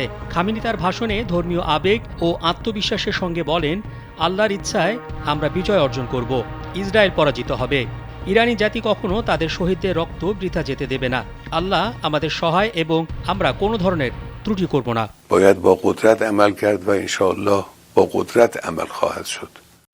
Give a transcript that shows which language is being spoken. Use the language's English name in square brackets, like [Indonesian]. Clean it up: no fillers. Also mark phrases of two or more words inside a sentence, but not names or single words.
[Bangla] খামেনি তার ভাষণে ধর্মীয় আবেগ ও আত্মবিশ্বাসের সঙ্গে বলেন, আল্লাহর ইচ্ছায় আমরা বিজয় অর্জন করব, ইসরায়েল পরাজিত হবে। ইরানি জাতি কখনো তাদের শহীদদের রক্ত বৃথা যেতে দেবে না। আল্লাহ আমাদের সহায় এবং আমরা কোনো ধরনের ত্রুটি করব না। [Persian] باید با قدرت عمل کرد و انشاءالله با قدرت عمل خواهد شد.